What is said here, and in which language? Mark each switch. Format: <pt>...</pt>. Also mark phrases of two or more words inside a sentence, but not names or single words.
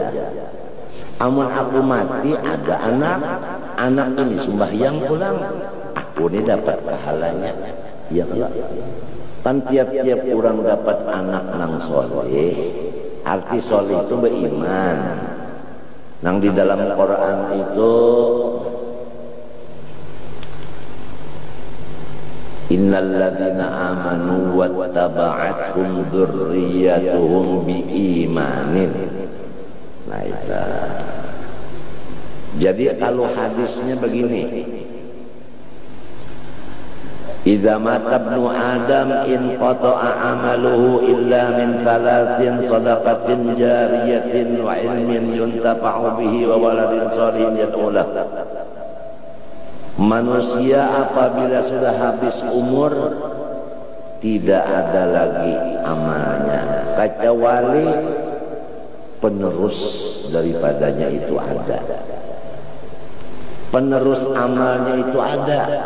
<bjn>Amun aku mati ada anak ini sembahyang pulang, aku ini dapat pahalanya. Ya kalau kan tiap-tiap orang dapat anak nang soleh, arti soleh itu beriman. Nang di dalam Quran itu</bjn> <ar>إن الذين آمنوا واتبعتهم ذريتهم بإيمان.</ar> <bjn>Nah itu. Jadi kalau hadisnya begini,</bjn> <ar>إذا مات ابن آدم انقطع عمله إلا من ثلاث صدقة جارية وعلم ينتفع به وولد صالح يدعو له.</ar> <id>Manusia apabila sudah habis umur tidak ada lagi amalnya kecuali penerus daripadanya itu ada. Penerus amalnya itu ada.</id>